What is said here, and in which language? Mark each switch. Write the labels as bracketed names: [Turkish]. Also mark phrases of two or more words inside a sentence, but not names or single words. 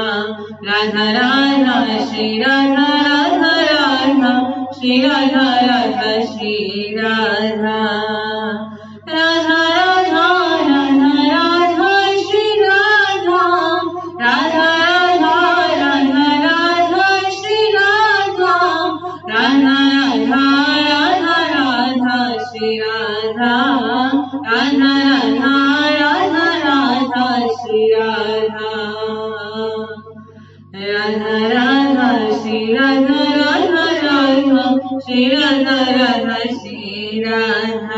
[Hindi] राधा राधा श्री राधा राधा राधा श्री राधा राधा श्री राधा राधा राधा राधा राधा श्री राधा राधा राधा राधा राधा श्री राधा राधा राधा राधा राधा Shri Radha, Radha Radha, Radha Radha, Shri Radha. Radha Radha, Shri Radha, Radha Radha, Shri Radha Radha, Shri Radha.